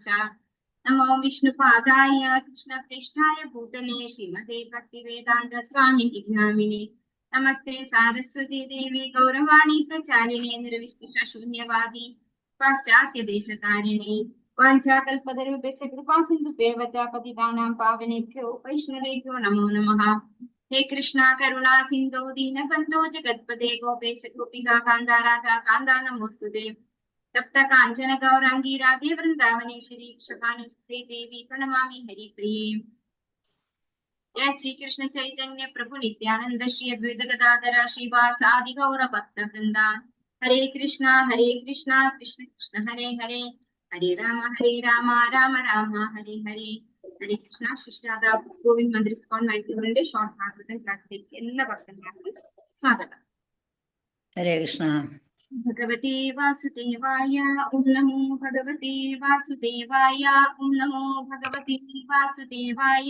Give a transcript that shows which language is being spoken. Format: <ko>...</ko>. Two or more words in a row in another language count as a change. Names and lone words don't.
<sa>നമോ വിഷ്ണുപാദായ കൃഷ്ണപൃഷ്ഠായ ഭൂതലേ ശ്രീമതേ ഭക്തിവേദാന്ത സ്വാമിനി നാമിനി. നമസ്തേ സാരസ്വതി ദേവി ഗൗരവാണി പ്രചാരിണേ നിർവിശേഷ ശൂന്യവാദി പാശ്ചാത്യദേശതാരിണേ. വാഞ്ചാകൽപതരുഭ്യശ്ച കൃപാസിന്ധുഭ്യശ്ച പതിതാനാം പാവനേഭ്യോ വൈഷ്ണവേഭ്യോ നമോ നമഃ. हे कृष्णा करुणा सिंधु दीनबंधो जगत्पते गोपेश गोपिका कांता राधा कांता नमोस्तुते. तप्त कांचन गौरांगी राधे वृंदावनेश्वरी क्षपानुसुते देवी प्रणमामि हरिप्रिये. जय श्री कृष्ण चैतन्य प्रभु नित्यानंद श्री अद्वैत गदाधर श्रीवासादि गौर भक्त वृंदा. हरे कृष्णा कृष्ण कृष्ण हरे हरे हरे राम राम राम हरे हरे.</sa> <ml>ഹരേ കൃഷ്ണ. ശിഷ്യാദ ഗോവിന്ദ് മന്ദിർ ഇസ്കോൺ മൈസൂരിന്റെ ഷോർട്ട് ഭാഗവതം ക്ലാസ്സിലേക്ക് എല്ലാ ഭക്തന്മാർക്കും സ്വാഗതം. ഹരേ കൃഷ്ണ.</ml> <sa>ഭഗവതേ വാസുദേവായ ഓം നമോ ഭഗവതേ വാസുദേവായ ഓം നമോ ഭഗവതേ വാസുദേവായ.</sa>